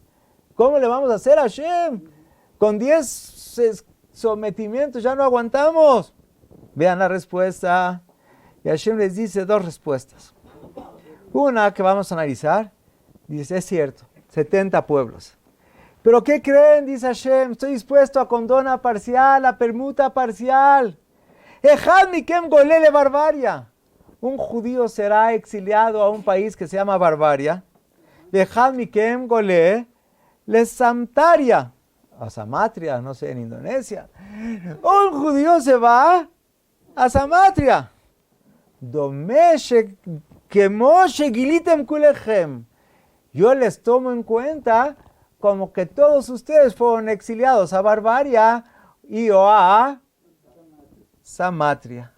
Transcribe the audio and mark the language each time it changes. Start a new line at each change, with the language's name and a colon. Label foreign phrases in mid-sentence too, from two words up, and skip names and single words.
Spanish: ¿Cómo le vamos a hacer a Hashem? Con 10 sometimientos ya no aguantamos. Vean la respuesta. Y Hashem les dice 2 respuestas. Una que vamos a analizar, dice, es cierto, 70 pueblos. ¿Pero qué creen? Dice Hashem, estoy dispuesto a condona parcial, a permuta parcial.
Hebrew: Ejad mikem golele barbaria.
Spanish: Un judío será exiliado a un país que se llama Barbaria.
Hebrew: Ejad mikem golele samtaria.
Spanish: A Samatria, no sé, en Indonesia. Un judío se va a Samatria. Yo les tomo en cuenta como que todos ustedes fueron exiliados a Barbaria y o a Samatria.